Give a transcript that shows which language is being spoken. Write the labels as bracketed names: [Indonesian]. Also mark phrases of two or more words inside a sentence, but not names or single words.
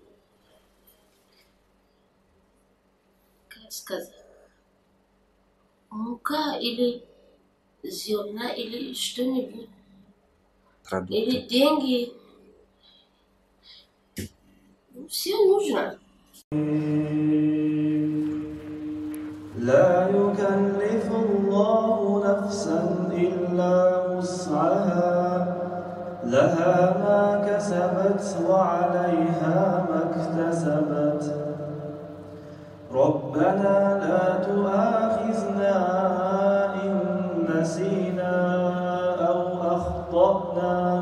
[Russian] Как сказать? Мука или зерна или что-нибудь. Или деньги. Все нужно. [Arabic] لا يكلف الله نفسا إلا وسعها لها ما كسبت وعليها ما اكتسبت ربنا لا تؤاخذنا إن نسينا أو أخطأنا